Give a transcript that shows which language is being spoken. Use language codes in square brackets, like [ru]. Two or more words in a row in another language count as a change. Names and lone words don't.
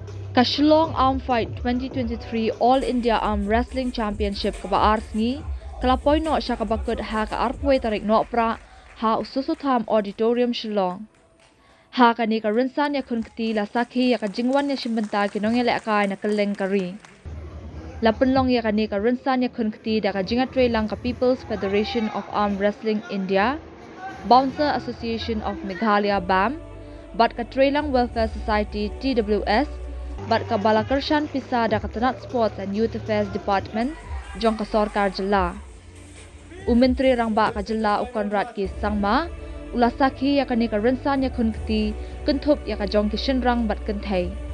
[kha] Ka Shillong Arm Fight 2023 All India Arm Wrestling Championship ka baar sngi kalapoi no siya kabakod ha ka arpway tarik no pra ha ususutham auditorium Shillong. Ha ka ni ka rinsan ya kunkti la sakhi ya ka jingwan ya shimbanta kinong ya kai na kaleng kari. La penlong ya ka ni ka rinsan ya kunkti da ka jingatray lang ka People's Federation of Arm Wrestling India, Bouncer Association of Meghalaya BAM, Bat ka Trailang Welfare Society TWS, Bat ka Balakarshan Pisa da ka Tanat Sports and Youth Affairs Department, Jong ka Sorkar Jilla. Umintri rang ba ka Jilla o Konrad ki Sangma, ulasaki ya ka ni ka rinsan ya kunkti, kuntup ya ka Jong ki Shinrang bat kuntay.